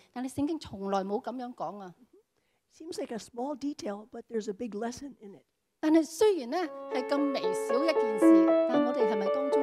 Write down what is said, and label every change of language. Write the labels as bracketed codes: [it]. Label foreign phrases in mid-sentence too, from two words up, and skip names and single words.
[yue] 但係聖經從來冇咁樣講啊。 [en] Seems like a small detail, but there's a big lesson in it. [yue] 但係雖然咧係咁微小一件事，但我哋係咪都